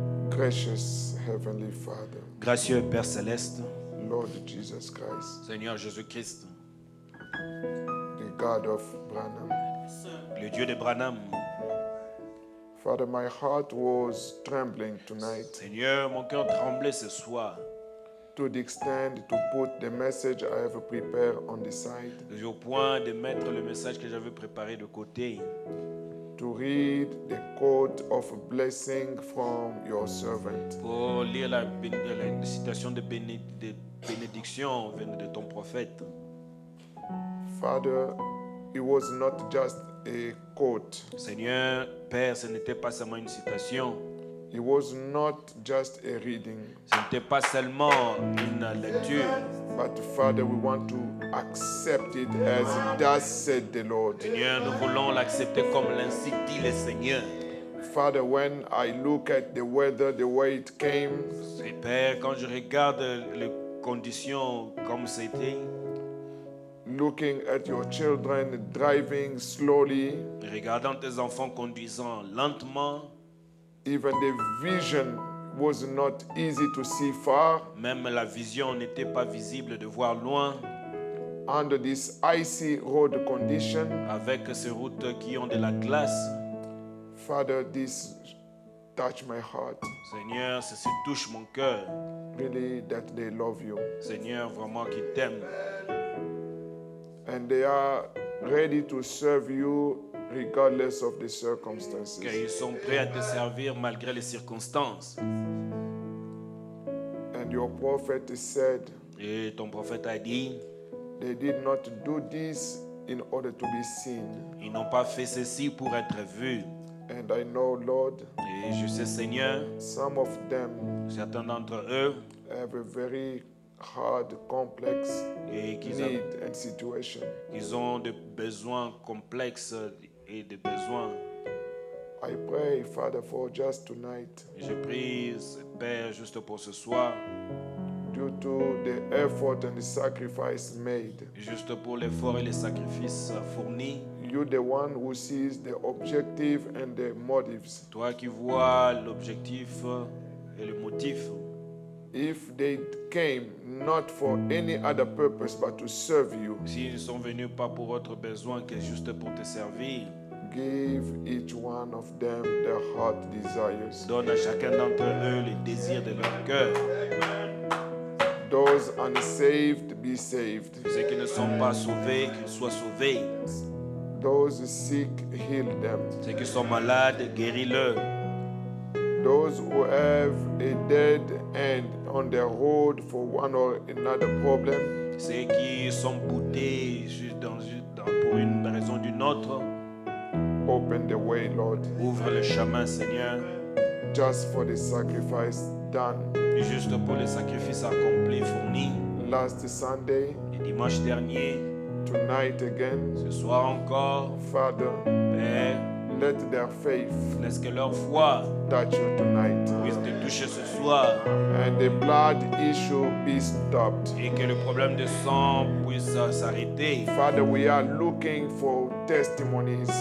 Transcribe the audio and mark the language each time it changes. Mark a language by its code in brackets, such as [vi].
[en] Gracious Heavenly Father, [fr] Gracieux Père Céleste, [en] Lord Jesus Christ, [fr] Seigneur Jésus-Christ, [en] the God of Branham. [fr] le Dieu de Branham. [en] Father, my heart was trembling tonight [fr] Seigneur, mon cœur tremblait ce soir, [en] to the extent to put the message I have prepared on the side, [fr] au point de mettre le message que j'avais préparé de côté, [en] to read the quote of blessing from your servant. [fr] pour lire la citation de bénédiction venue de ton prophète. [en] Father, it was not just a quote. [fr] Seigneur, Père, ce n'était pas seulement une citation, [en] It was not just a reading. [fr] ce n'était pas seulement une lecture, [en] But Father, we want to accept it as thus said the Lord. [fr] Seigneur, nous voulons l'accepter comme l'ainsi dit le Seigneur. [en] Father, when I look at the weather, the way it came, [fr] Et Père, quand je regarde les conditions comme c'était, [en] looking at your children driving slowly, [fr] regardant tes enfants conduisant lentement, [en] even the vision was not easy to see far [fr] même la vision n'était pas visible de voir loin, [en] under this icy road condition. [fr] avec ces routes qui ont de la glace. [en] Father, this touched my heart, [fr] Seigneur, ceci touche mon cœur. [en] really, that they love you. [fr] Seigneur, vraiment qui t'aime. [en] And they are ready to serve you regardless of the circumstances. [fr] Qu'ils sont prêts à te servir malgré les circonstances. [en] And your prophet said, [fr] Et ton prophète a dit, [en] they did not do this in order to be seen. [fr] ils n'ont pas fait ceci pour être vus. [en] And I know, Lord, [fr] Et je sais, Seigneur, [en] some of them [fr] certains d'entre eux, [en] have a very hard, complex [fr] et [en] need and situation. [fr] qu'ils ont des besoins complexes et des besoins. [en] I pray, Father, for just tonight, [fr] Et je prie, Père, juste pour ce soir, [en] due to the effort and the sacrifice made, [fr] juste pour l'effort et les sacrifices fournis, [en] you the one who sees the objective and the motives. [fr] toi qui vois l'objectif et le motif, [en] If they came not for any other purpose but to serve you, [fr] s'ils sont venus pas pour autre besoin que juste pour te servir, [en] give each one of them their heart desires. [fr] donne à chacun d'entre eux les désirs de leur cœur. [en] Those unsaved be saved. [fr] Ceux qui ne sont pas sauvés, qu'ils soient sauvés. [en] Those sick, heal them. [fr] Ceux qui sont malades, guéris-le. [en] Those who have a dead end on their road for one or another problem, [fr] Ceux qui sont boutés pour une raison ou d'une autre, [en] open the way, Lord, [fr] ouvre le chemin, Seigneur, [en] just for the sacrifice done. [fr] juste pour les sacrifices accomplis, fournis. [en] Last Sunday, [fr] Le dimanche dernier, [en] tonight again, [fr] ce soir encore, [en] Father, [fr] Père, [en] let their faith [fr] laisse que leur foi [en] touch you tonight, [fr] puisse te toucher ce soir [en] and the blood issue be stopped. [fr] et que le problème de sang puisse s'arrêter. [en] Father, we are looking for testimonies.